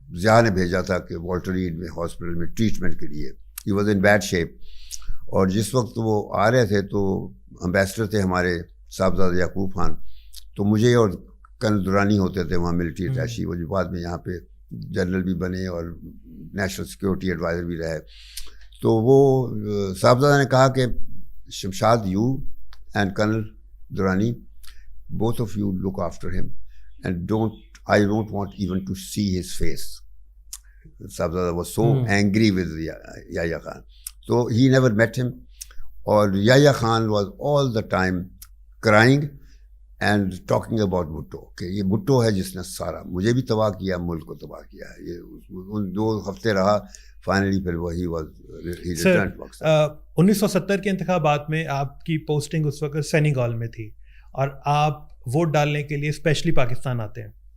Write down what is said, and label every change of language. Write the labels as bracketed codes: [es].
[ur] ضیاء نے بھیجا تھا کہ والٹر ریڈ میں ہاسپٹل میں ٹریٹمنٹ کے لیے. [en] he was in bad shape, [ur] اور جس وقت وہ آ رہے تھے تو امبیسڈر تھے ہمارے صاحبزادہ یعقوب خان، تو مجھے اور کنل دورانی ہوتے تھے وہاں ملٹری اٹیچی، وہ جو بعد میں یہاں پہ جنرل بھی بنے اور نیشنل سیکورٹی ایڈوائزر بھی رہے. تو وہ صاحبزادہ نے کہا کہ [en] Shamshad, you and colonel Durrani, both of you look after him and I don't want even to see his face. Sahibzada was so angry with Yahya Khan. So he never met him. Or Yahya Khan was all the time crying and talking about Bhutto. [ur] کہ یہ بھٹو ہے جس نے سارا مجھے بھی تباہ کیا، ملک کو تباہ کیا. یہ ان 2 ہفتے رہا، فائنلی پھر وہی سر 1970 کے انتخابات میں آپ کی پوسٹنگ اس وقت سینیگال میں تھی، اور آپ ووٹ ڈالنے کے لیے اسپیشلی پاکستان آتے ہیں.